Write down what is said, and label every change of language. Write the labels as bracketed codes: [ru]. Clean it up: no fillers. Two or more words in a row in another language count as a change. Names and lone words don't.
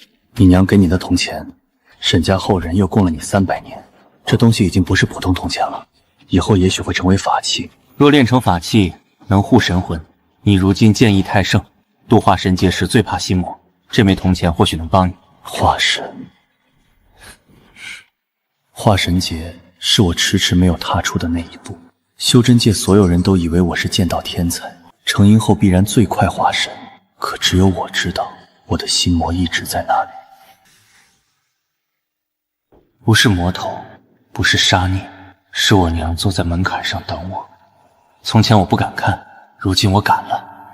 [zh] 你娘給你的銅錢，沈家後人又供了你300年，這東西已經不是普通銅錢了。以後也許會成為法器，若練成法器，能護神魂。你如今劍意太盛，度化神劫時最怕心魔，這枚銅錢或許能幫你。化神，化神劫是我遲遲沒有踏出的那一步。修真界所有人都以為我是劍道天才，成陰後必然最快化神，可只有我知道，我的心魔一直在那裡。不是魔頭，不是殺孽。是我娘坐在門檻上等我。從前我不敢看，如今我敢了。